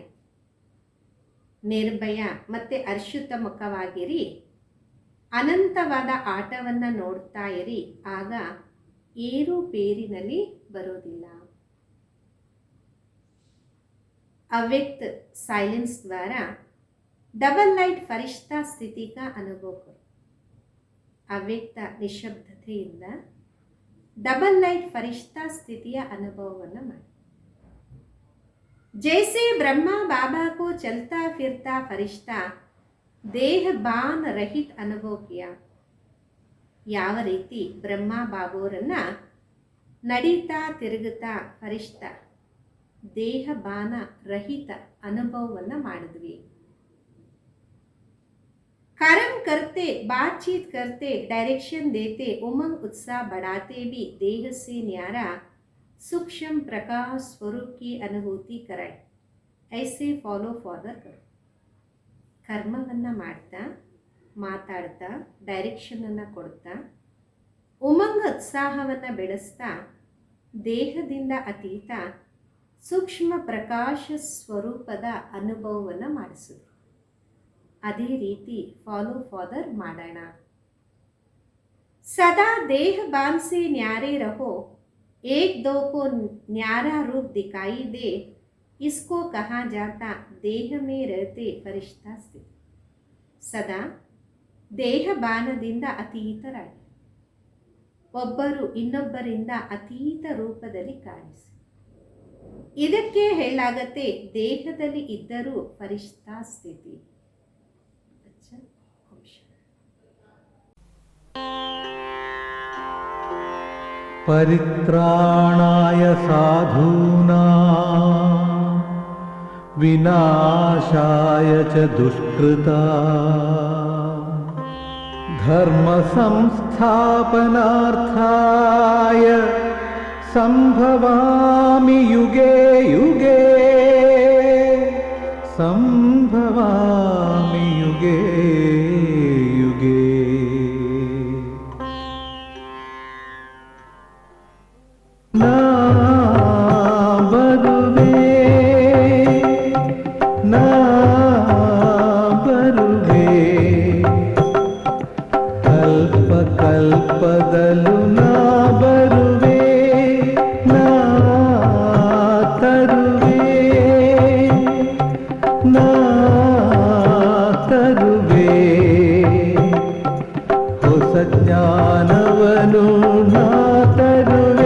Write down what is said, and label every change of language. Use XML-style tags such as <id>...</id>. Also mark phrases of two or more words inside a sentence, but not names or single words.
<kn>ನಿರ್ಭಯ ಮತ್ತು ಹರ್ಷಿತ ಮುಖವಾಗಿರಿ, ಅನಂತವಾದ ಆಟವನ್ನು ನೋಡ್ತಾ ಇರಿ, ಆಗ ಏರುಪೇರಿನಲ್ಲಿ ಬರೋದಿಲ್ಲ.</kn> <hi>अव्यक्त साइलेंस द्वारा</hi> <en>double light</en> <hi>फरिश्ता स्थिति का अनुभव करो.</hi> <kn>ಅವ್ಯಕ್ತ ನಿಶಬ್ದತೆಯಿಂದ</kn> <en>double light</en> <kn>ಫರಿಶ್ತಾ ಸ್ಥಿತಿಯ ಅನುಭವವನ್ನು ಮಾಡಿ.</kn> <hi>जैसे ब्रह्मा बाबा को चलता फिरता फरिश्ता देह बान रहित अनुभव किया.</hi> <kn>ಯಾವ ರೀತಿ ಬ್ರಹ್ಮ ಬಾಬೋರನ್ನ ನಡೀತಾ ತಿರುಗುತ್ತಾ ಫರಿಶ್ತಾ ದೇಹ ಬಾನ ರಹಿತ ಅನುಭವವನ್ನು ಮಾಡಿದ್ವಿ.</kn> <hi>कर्म करते, बातचीत करते, डायरेक्शन देते, उमंग उत्साह बढ़ाते भी देह से न्यारा सूक्ष्म प्रकाश स्वरूप की अनुभूति कराए. ऐसे</hi> <en>follow father</en> <hi>करो.</hi> <kn>ಕರ್ಮವನ್ನು ಮಾಡ್ತಾ, ಮಾತಾಡ್ತಾ, ಡೈರೆಕ್ಷನನ್ನು ಕೊಡ್ತಾ, ಉಮಂಗ ಉತ್ಸಾಹವನ್ನು ಬೆಳೆಸ್ತಾ, ದೇಹದಿಂದ ಅತೀತ ಸೂಕ್ಷ್ಮ ಪ್ರಕಾಶ ಸ್ವರೂಪದ ಅನುಭವವನ್ನು ಮಾಡಿಸೋದು. ಅದೇ ರೀತಿ</kn> <en>follow father</en> <kn>ಮಾಡೋಣ.</kn> <hi>सदा देह बान से न्यारे रहो, एक दो को न्यारा रूप दिखाई दे, इसको कहा जाता देह में रहते फरिश्ता स्थिति.</hi> <kn>ಸದಾ ದೇಹ ಬಾನದಿಂದ ಅತೀತರಾಗಿ ಒಬ್ಬರು ಇನ್ನೊಬ್ಬರಿಂದ ಅತೀತ ರೂಪದಲ್ಲಿ ಕಾಣಿಸಿ. ಇದಕ್ಕೆ ಹೇಳಲಾಗತ್ತೆ ದೇಹದಲ್ಲಿ ಇದ್ದರೂ ಫರಿಷ್ಠಾ ಸ್ಥಿತಿ.</kn> <sa>ಪರಿತ್ರಾಣಾಯ ಸಾಧೂನಾಂ ವಿನಾಶಾಯ ಚ ದುಷ್ಕೃತಾಂ ಧರ್ಮ ಸಂಸ್ಥಾಪನಾರ್ಥಾಯ ಸಂಭವಾಮಿ ಯುಗೇ ಯುಗೇ ಸಂಭವಾಮಿ ಯುಗೇ ಯುಗೇ.</sa> <kn>ನಾ ಬರುವೆ ನಾ ಬರುವೆ ಕಲ್ಪ ಕಲ್ಪದಲ್ಲೂ ನಾ ಬರುವೆ ನಾ ತರುವೆ ನಾ ತರುವೆ ಹೊಸ ಜ್ಞಾನವನು ನಾ ತರುವೆ.</kn>